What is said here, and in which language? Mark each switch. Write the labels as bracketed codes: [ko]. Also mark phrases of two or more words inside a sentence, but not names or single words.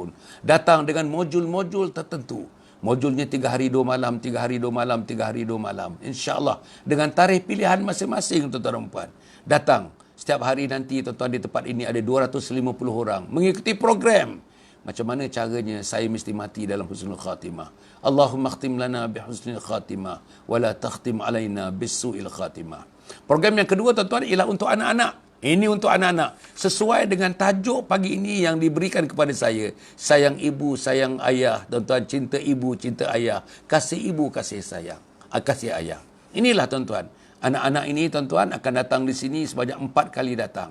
[ms] Datang dengan modul-modul tertentu. Modulnya 3 hari 2 malam, 3 hari 2 malam, 3 hari 2 malam. InsyaAllah. Dengan tarikh pilihan masing-masing, tuan-tuan dan puan. Datang. Setiap hari nanti, tuan-tuan, di tempat ini ada 250 orang mengikuti program. Macam mana caranya saya mesti mati dalam [ar] حسن الخاتمة. اللهم اختم لنا بحسن الخاتمة ولا تختم علينا بسوء الخاتمة. [ms] Program yang kedua, tuan-tuan, ialah untuk anak-anak. Ini untuk anak-anak. Sesuai dengan tajuk pagi ini yang diberikan kepada saya. Sayang ibu, sayang ayah. Tuan-tuan, cinta ibu, cinta ayah. Kasih ibu, kasih sayang. Kasih ayah. Inilah, tuan-tuan. Anak-anak ini, tuan-tuan, akan datang di sini sebanyak 4 kali datang.